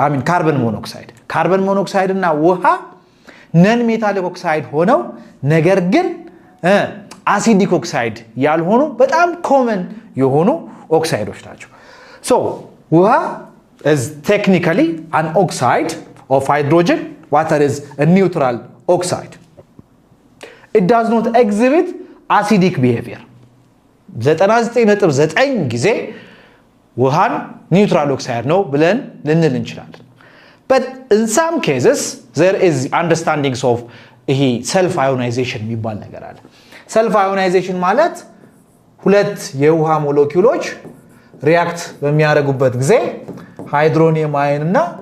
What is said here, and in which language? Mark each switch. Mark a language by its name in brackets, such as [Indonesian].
[English] I mean carbon monoxide. [Amharic] carbon monoxide እና ውሃ ነን ሜታሊክ ኦክሳይድ ሆነው ነገር ግን አሲዲክ ኦክሳይድ ያልሆኑ በጣም ኮመን የሆኑ ኦክሳይዶች ናቸው። so ውሃ [English] is technically an oxide of hydrogen. Water is a neutral oxide. It does not exhibit acidic behavior. [Amharic] 99.9 ጊዜ ውሃን ኒውትራል ኦክሳይድ ነው ብለን ልንል እንችላለን። [English] but in some cases there is understandings of [Amharic] ይሄ self ionization የሚባል ነገር አለ። self ionization ማለት ሁለት የውሃ ሞለኪውሎች ሪአክት በሚያደርጉበት ጊዜ ሃይድሮኒየም አየን እና